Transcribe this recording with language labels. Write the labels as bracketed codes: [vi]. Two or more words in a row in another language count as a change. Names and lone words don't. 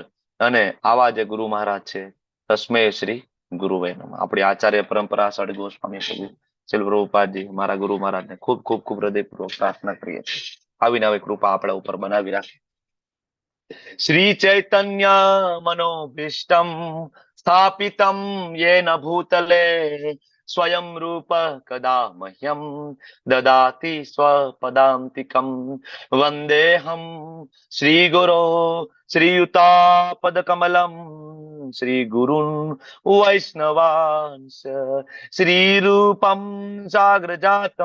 [gu] અને આવા જે ગુરુ મહારાજ છે, [sa] તસ્મે શ્રી ગુરુવે નમઃ। [gu] આપણી આચાર્ય પરંપરા સડ ગોસ્વામી શ્રી પ્રભુપાદજી મારા ગુરુ મહારાજને ખૂબ ખૂબ ખૂબ હૃદયપૂર્વક પ્રાર્થના કરીએ છીએ, આવીને આવી કૃપા આપણા ઉપર બનાવી રાખે। [sa] શ્રી ચૈતન્ય મનોભીષ્ટમ સ્થાપિતમ યેન ભૂતલે स्वयं रूप कदा मह्यम ददाति स्वपदान्तिकं वन्देऽहं श्रीगुरो श्रीयुतापदकमलं श्रीगुरुन् वैष्णवांश श्रीरूपं साग्रजातं